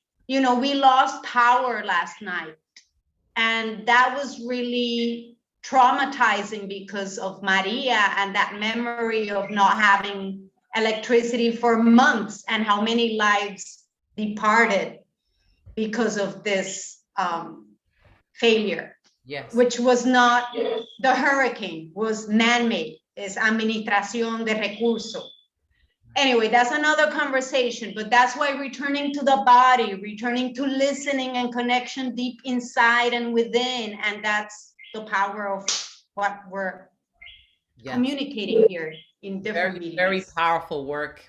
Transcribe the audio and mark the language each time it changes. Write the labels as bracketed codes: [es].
[en] We lost power last night. And that was really traumatizing because of Maria and that memory of not having electricity for months and how many lives departed because of this failure. Yes. Which was not the hurricane, was man-made. [es] Es administración de recursos. [en] Anyway, that's another conversation, but that's why returning to the body, returning to listening and connection deep inside and within, and that's the power of what we're communicating here in different meetings. Very powerful work.